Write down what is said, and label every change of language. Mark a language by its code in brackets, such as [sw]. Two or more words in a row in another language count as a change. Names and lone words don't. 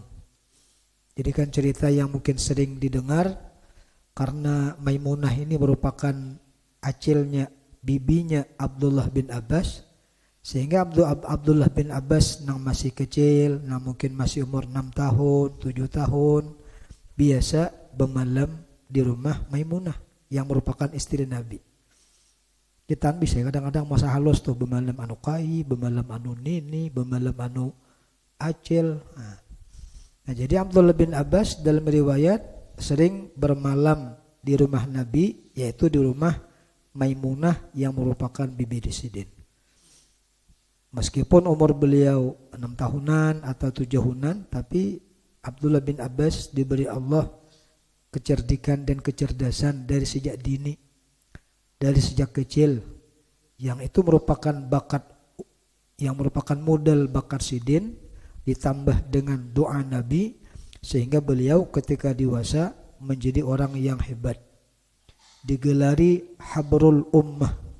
[id] Jadi kan cerita yang mungkin sering didengar, karena Maimunah ini merupakan acilnya, bibinya Abdullah bin Abbas, sehingga Abdullah bin Abbas yang masih kecil, yang mungkin masih umur 6 tahun, 7 tahun, biasa bermalam di rumah Maimunah yang merupakan istri Nabi. [bjn] Kita bisa kadang-kadang masa halus tuh bermalam anu kai, bermalam anu nini, bermalam anu acil. [id] Nah, jadi Abdullah bin Abbas dalam riwayat sering bermalam di rumah Nabi, yaitu di rumah Maimunah yang merupakan bibi Sidin. Meskipun umur beliau 6 tahunan atau 7 tahunan, tapi Abdullah bin Abbas diberi Allah kecerdikan dan kecerdasan dari sejak dini, dari sejak kecil, yang itu merupakan bakat, yang merupakan modal bakat Sidin ditambah dengan doa Nabi, sehingga beliau ketika dewasa menjadi orang yang hebat, digelari Habrul Ummah.